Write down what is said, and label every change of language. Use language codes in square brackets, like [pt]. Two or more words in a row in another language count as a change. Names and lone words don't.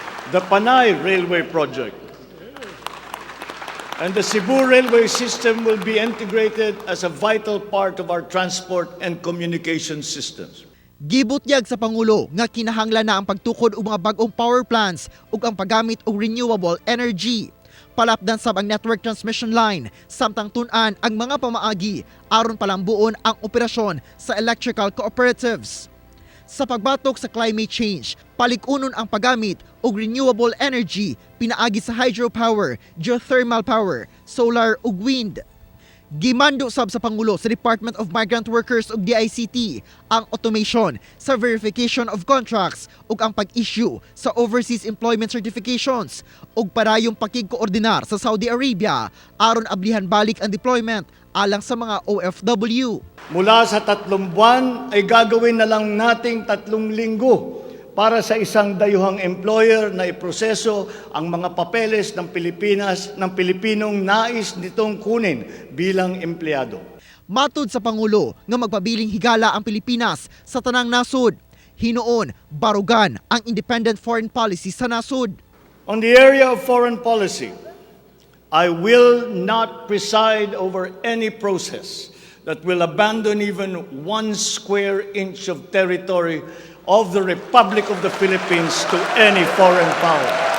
[en] the Panay Railway Project. And the Cebu railway system will be integrated as a vital part of our transport and communication systems. [ceb] Gibutyag sa Pangulo nga kinahanglan na ang pagtukod og mga bag-ong [en] power plants [ceb] ug ang paggamit og [en] renewable energy. [ceb] Palapdan sab ang [en] network transmission line [ceb] samtang tun-an ang mga pamaagi aron palambuon ang operasyon sa [en] electrical cooperatives. [ceb] Sa pagbatok sa [en] climate change, [ceb] palikunon ang paggamit og [en] renewable energy [ceb] pinaagi sa hydropower, [en] geothermal power, [ceb] solar ug wind. Gimando sab sa Pangulo sa Department of Migrant Workers ug DICT ang automation sa [en] verification of contracts [ceb] ug ang pag-issue sa [en] overseas employment certifications [ceb] ug parayong pakigkoordinar sa Saudi Arabia aron ablihan balik ang deployment alang sa mga OFW. [tl] Mula sa 3 buwan ay gagawin na lang nating 3 linggo para sa isang dayuhang employer na iproseso ang mga papeles ng Pilipinas ng Pilipinong nais nitong kunin bilang empleyado. [ceb] Matud sa Pangulo nga magpabiling higala ang Pilipinas sa tanang nasud. Hinuon, barugan ang [en] independent foreign policy [ceb] sa nasud. [en] On the area of foreign policy, I will not preside over any process that will abandon even 1 square inch of territory of the Republic of the Philippines to any foreign power.